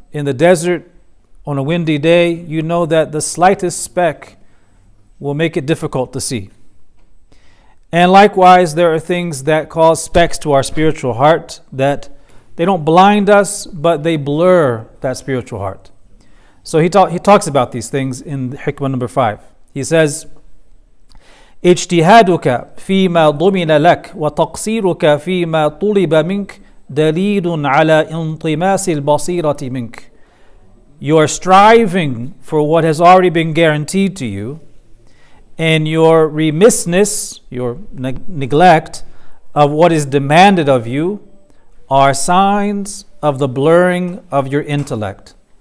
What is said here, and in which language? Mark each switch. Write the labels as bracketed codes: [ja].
[en] in the desert on a windy day, you know that the slightest speck will make it difficult to see. And likewise, there are things that cause specks to our spiritual heart that they don't blind us, but they blur that spiritual heart. So he talks about these things in Hikmah number 5. He says, [ar] اجتهادك فيما ضمن لك وتقصيرك فيما طلب منك دليل على انطماس البصيرة منك. [en] Your striving for what has already been guaranteed to you, and your remissness, your neglect of what is demanded of you, are signs of the blurring of your intellect.